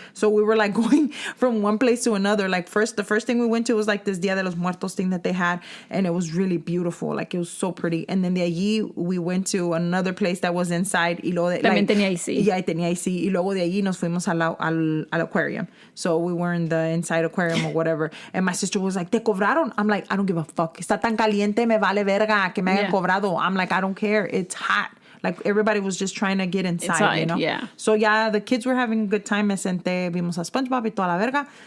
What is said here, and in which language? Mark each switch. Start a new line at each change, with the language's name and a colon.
English: So we were like going from one place to another. Like the first thing we went to was like this Dia de los Muertos thing that they had. And it was really beautiful. Like it was so pretty. And then
Spanish: de allí
English: we went to another place that was inside.
Spanish: Y luego También tenía AC. Yeah, tenía AC. Y luego de allí nos fuimos al aquarium.
English: So we were in the inside aquarium or whatever. And my sister was like,
Spanish: ¿te cobraron?
English: I'm like, I don't give a fuck.
Spanish: Está tan caliente, me vale verga que me hayan cobrado.
English: I'm like, I don't care. It's hot. Like everybody was just trying to get inside, you know? Yeah. So yeah, the kids were having a good time.
Spanish: Me senté, vimos a SpongeBob y toda la verga.